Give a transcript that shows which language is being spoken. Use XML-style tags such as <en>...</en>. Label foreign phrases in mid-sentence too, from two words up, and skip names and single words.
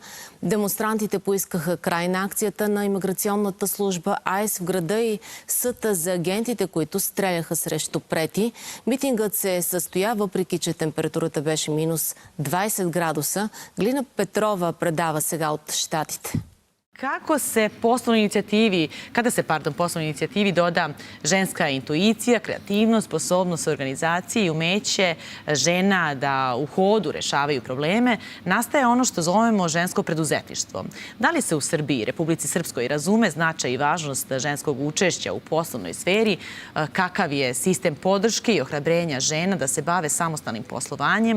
<bg>Демонстрантите поискаха край на акцията на имиграционната служба АИС в града и съда за агентите, които стреляха срещу Прети. Митингът се състоя, въпреки че температурата беше минус 20 градуса. Глина Петрова предава сега от щатите.</bg> <sr>Kada se poslovnoj inicijativi doda ženska intuicija, kreativnost, sposobnost organizacije i umeće žena da u hodu rešavaju probleme, nastaje ono što zovemo žensko preduzetništvo. Da li se u Srbiji, Republici Srpskoj, razume značaj i važnost ženskog učešća u poslovnoj sferi, kakav je sistem podrške i ohrabrenja žena da se bave samostalnim poslovanjem?</sr>